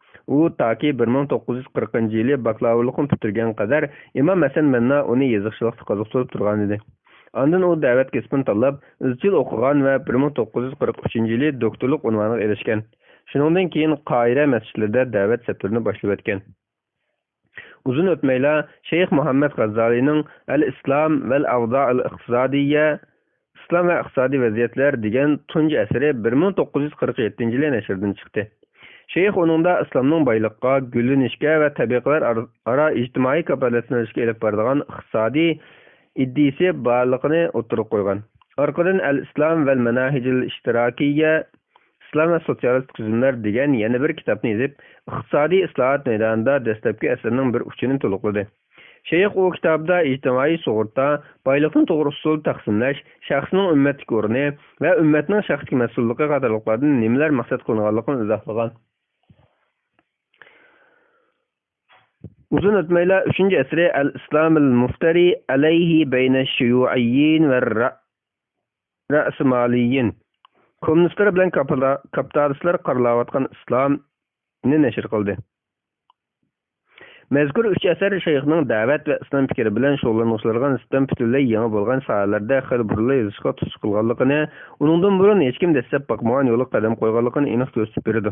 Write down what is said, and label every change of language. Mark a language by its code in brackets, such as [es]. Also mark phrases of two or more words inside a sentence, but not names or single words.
[uz] u toki 1940-yili bakalavrlikni bitirgan qadar imom Hasan Banna uni yezishchilikda qiziqtirib turgan edi. Ondan u da'vat kasbini tanlab, izchil o'qigan va 1943-yili doktorlik unvoniga erishgan. Shuningdan keyin Qoira masjidlarida da'vat safarini boshlab o'tgan. Uzun o'tmayla Shayx Muhammad G'azzalining Al-Islam val Awda' al-Iqtisadiyya İslam ve iqtisadi vaziyatlar degan tunji asari 1947-yili nashrdan chiqdi. Shayx uningda islomning boyliqqa, gullanishga va tabiqalar aro ijtimoiy kafolatlanishga elib boradigan iqtisodiy iddisi borligini o'tirib qo'ygan. Orqadan Al-Islam val Manahijul Ishtirakiyya İslam ve Sosyalist tuzumlar degan yana bir kitobni yozib, iqtisodiy islohot maydonida dastlabki asarning bir uchini to'liqladi. Shayx o kitobda ijtimoiy sug'urta, boyliqni to'g'ri usul taqsimlash, shaxsning ummatlik o'rni va ummatning shaxsiy mas'ulligi qatorliqlardan nimalar maqsad qilinganligini izohlagan. Uzun o'tmayla 3-asri Al-Islam al-Muftari alayhi bayna shuyu'iyyin va ra'smaliyin. Kommunistlar bilan kapitalistlar qaralayotgan islomni nashr qildi. Mazkur 3 asar Shayxning da'vat va islom fikri bilan shug'ullanuvchilarga nisbatan butunlay yangi bo'lgan sohalarda xil burli yozishga tush qilganligini, uningdan burun hech kim dastlab boqmagan yo'lga qadam qo'yganligini aniq ko'rsatib berdi.